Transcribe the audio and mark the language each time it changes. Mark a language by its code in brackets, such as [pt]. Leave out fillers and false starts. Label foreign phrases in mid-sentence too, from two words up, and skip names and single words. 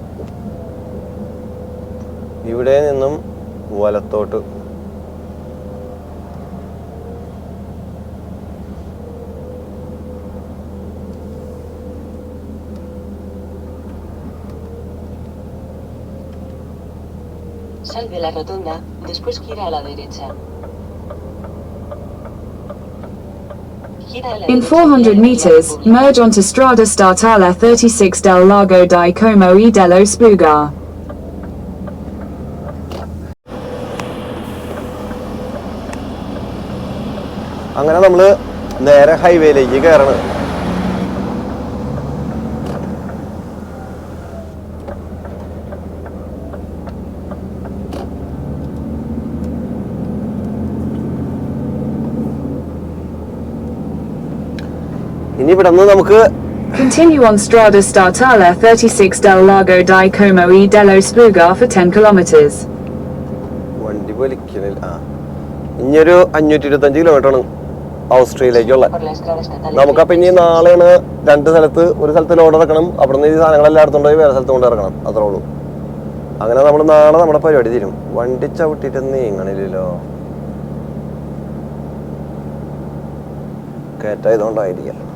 [ml] ഇവിടെ നിന്നും വലത്തോട്ട്. [es] Salve la rotonda, después gira a la derecha. Gira a la [en] In [es] derecha [en] 400 [es] vía la [en] meters, [es] República. [en] merge onto Strada Statale 36 del Lago di Como e dello Spluga. [ml] അങ്ങനെ നമ്മൾ നേരെ ഹൈവേയിലേക്ക് കയറണം. ഇനി ഇവിടെ നിന്ന് നമുക്ക് [en] Continue on Strada Statale 36 del Lago di Como e dello Spluga for 10 kilometers. [ml] വണ്ടി വലിക്കണില്ല. ഇനിയൊരു 525 കിലോമീറ്റർ ആണ് ഓസ്ട്രേലിയയിലേക്കുള്ള. [es] Por la estrada estatal. [ml] നമുക്കപ്പോൾ ഇനി നാളെയാണ് രണ്ട് സ്ഥലത്ത്, ഒരു സ്ഥലത്ത് ലോഡ് ഇറക്കണം, അവിടെ നിന്ന് ഈ സാധനങ്ങളെല്ലാം എടുത്തുകൊണ്ടുപോയി വേറെ സ്ഥലത്ത് കൊണ്ട് ഇറക്കണം, അത്രേ ഉള്ളൂ. അങ്ങനെ നമ്മൾ നാളെ നമ്മുടെ പരിപാടി തീരും. വണ്ടി ചവിട്ടിയിട്ട് നീങ്ങണില്ലല്ലോ, കയറ്റായതുകൊണ്ടായിരിക്കാം.